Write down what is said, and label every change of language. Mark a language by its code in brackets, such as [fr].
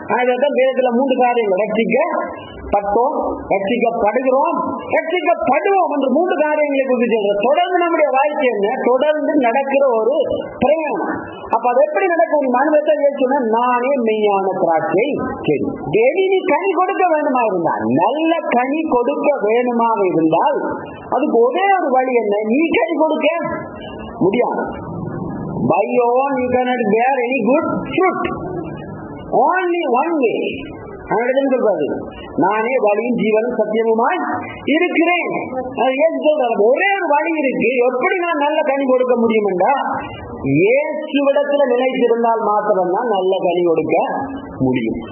[ta] அதான் வேதத்துல 3 காரியங்கள், ரட்சிக்கப்பட்டோம், ரட்சிக்கப்படுகிறோம், ரட்சிக்கப்படுவோம் என்று 3 காரியங்களை குறித்து தொடர்ந்து நம்முடைய வாழ்க்கை என்ன, தொடர்ந்து நடக்கிற ஒரு பிரயாணம். அப்ப அது எப்படி நடக்கும், மனுவத்தை சொன்ன நானே மெய்யான திராட்சை செடி. நீ கனி கொடுக்க வேணுமா இருந்தால், நல்ல கனி கொடுக்க வேணுமாக இருந்தால் அதுக்கு ஒரே ஒரு வழி என்ன, நீ கனி கொடுக்க முடியாது. [en] By your own you cannot bear any good fruit. Only one way. [ta] சொல்றாரு, நானே வழியும் ஜீவனும் சத்தியமுமாய் இருக்கிறேன். ஒரே ஒரு வழி இருக்கு. எப்படி நான் நல்ல கனி கொடுக்க முடியும் என்றா, இயேசுவிடத்துல நிலைத்திருந்தால் மாத்திரம்தான் நல்ல கனி கொடுக்க முடியும்.